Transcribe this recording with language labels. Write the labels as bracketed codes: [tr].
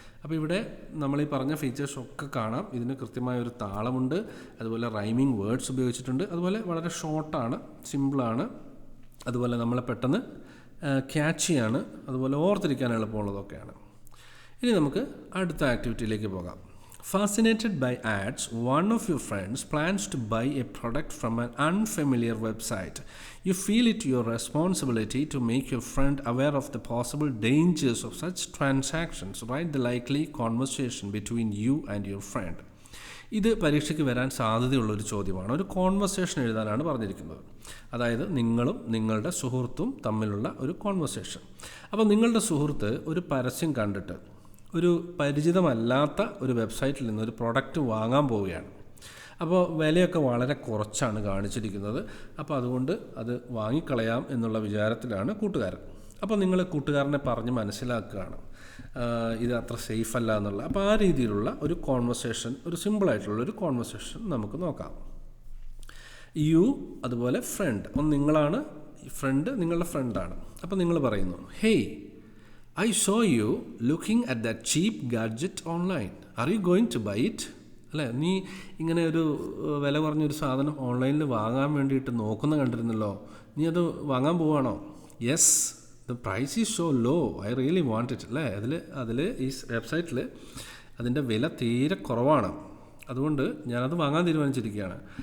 [ml] അപ്പോൾ ഇവിടെ നമ്മൾ ഈ പറഞ്ഞ ഫീച്ചേഴ്സ് ഒക്കെ കാണാം. ഇതിന് കൃത്യമായ ഒരു താളമുണ്ട്. അതുപോലെ റൈമിംഗ് വേർഡ്സ് ഉപയോഗിച്ചിട്ടുണ്ട്. അതുപോലെ വളരെ ഷോർട്ടാണ്, സിമ്പിളാണ്. അതുപോലെ നമ്മളെ പെട്ടെന്ന് ക്യാച്ചിയാണ്. അതുപോലെ ഓർത്തിരിക്കാൻ എളുപ്പമുള്ളതൊക്കെയാണ്. ഇനി നമുക്ക് അടുത്ത ആക്ടിവിറ്റിയിലേക്ക് പോകാം. [en] Fascinated by ads, one of your friends plans to buy a product from an unfamiliar website. You feel it your responsibility to make your friend aware of the possible dangers of such transactions. Write the likely conversation between you and your friend. [ml] ഇത് പരീക്ഷയ്ക്ക് വരാൻ സാധ്യതയുള്ളൊരു ചോദ്യമാണ്. ഒരു conversation എഴുതാനാണ് പറഞ്ഞിരിക്കുന്നത്. അതായത് നിങ്ങളും നിങ്ങളുടെ സുഹൃത്തും തമ്മിലുള്ള ഒരു കോൺവെർസേഷൻ. അപ്പോൾ നിങ്ങളുടെ സുഹൃത്ത് ഒരു പരസ്യം കണ്ടിട്ട് ഒരു പരിചിതമല്ലാത്ത ഒരു വെബ്സൈറ്റിൽ നിന്ന് ഒരു പ്രോഡക്റ്റ് വാങ്ങാൻ പോവുകയാണ്. അപ്പോൾ വിലയൊക്കെ വളരെ കുറച്ചാണ് കാണിച്ചിരിക്കുന്നത്. അപ്പോൾ അതുകൊണ്ട് അത് വാങ്ങിക്കളയാം എന്നുള്ള വിചാരത്തിലാണ് കൂട്ടുകാരൻ. അപ്പോൾ നിങ്ങൾ കൂട്ടുകാരനെ പറഞ്ഞ് മനസ്സിലാക്കുകയാണ് ഇത് അത്ര സേഫ് അല്ല എന്നുള്ള. അപ്പോൾ ആ രീതിയിലുള്ള ഒരു കോൺവെർസേഷൻ, ഒരു സിമ്പിളായിട്ടുള്ള ഒരു കോൺവെർസേഷൻ നമുക്ക് നോക്കാം. യു അതുപോലെ ഫ്രണ്ട്. അപ്പം നിങ്ങളാണ് ഫ്രണ്ട്, നിങ്ങളുടെ ഫ്രണ്ടാണ്. അപ്പോൾ നിങ്ങൾ പറയുന്നു, [en] Hey, I saw you looking at that cheap gadget online. Are you going to buy it? [ml] അല്ലേ, നീ ഇങ്ങനെ ഒരു വില കുറഞ്ഞൊരു സാധനം ഓൺലൈനിൽ വാങ്ങാൻ വേണ്ടിയിട്ട് നോക്കുന്ന കണ്ടിരുന്നല്ലോ, നീ അത് വാങ്ങാൻ പോവാണോ? [en] Yes, the price is so low, I really want it. [ml] അല്ലേ, അതിൽ ഈ വെബ്സൈറ്റിൽ അതിൻ്റെ വില തീരെ കുറവാണ്, അതുകൊണ്ട് ഞാനത് വാങ്ങാൻ തീരുമാനിച്ചിരിക്കുകയാണ്.